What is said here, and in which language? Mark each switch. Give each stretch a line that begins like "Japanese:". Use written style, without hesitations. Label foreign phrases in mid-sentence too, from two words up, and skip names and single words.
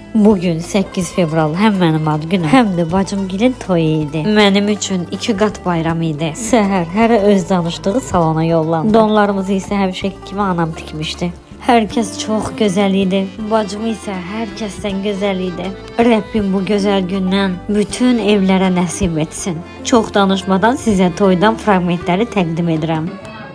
Azerbaijani: Bugün 8 fevral hem mənim ad günüm, hem də bacımgilin toyu idi. Mənim üçün 2 qat bayram idi. Səhər hərə öz danışdığı salona yollandı. Donlarımızı isə həmişəki kimi anam tikmişdi.
Turkish: Herkes çok güzel idi. Bacım ise herkesten güzel idi. Rabbim bu güzel gündən bütün evlere nasip etsin.
Azerbaijani: Çok danışmadan size toydan fragmentleri təqdim edirəm.